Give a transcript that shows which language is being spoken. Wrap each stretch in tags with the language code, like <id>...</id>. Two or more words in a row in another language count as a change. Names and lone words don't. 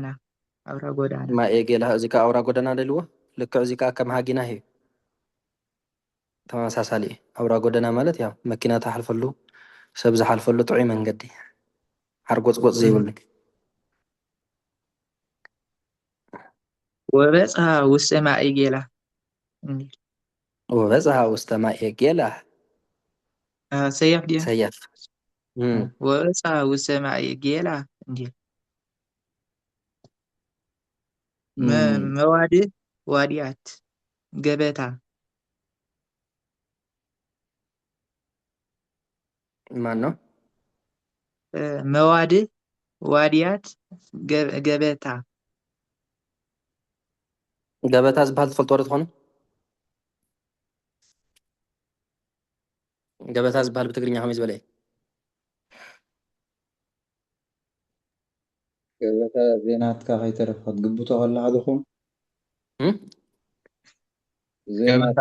<ti>ማኤ ጌላ እዚ ከዓ ኣውራ ጎደና ደልዎ ልክዕ እዚ ከዓ ከም ሃጊና እዩ ተመሳሳሊ እዩ ኣውራ ጎደና</ti> <am>ማለት ያው</am> <ti>መኪና ተሓልፈሉ ሰብ ዝሓልፈሉ ጥዑይ መንገዲ ሓርጎፅጎፅ ዘይብሉ</ti> <gez>ወበፅሃ ውስተ ማይ ጌላ ወበፅሃ ውስተ ማይ ጌላ</gez> <ti>ሰያፍ ድያ ሰያፍ</ti> <gez>ወበፅሃ ውስተ ማይ ጌላ እንዴ መዋድህ ዋድያት ገበታ</gez> <am>ማን ነው?</am> <gez>መዋድህ ዋድያት ገበታ</gez> <ti>ገበታ ዝበሃል ትፈልጥዎ ዶ ትኾኑ? ገበታ ዝበሃል ብትግርኛ ከመይ ዝበለ እዩ? ገበታ ዜናትካ ከይተረፍካ ትግብቶ ከለካ ድኹም ገበታ</ti>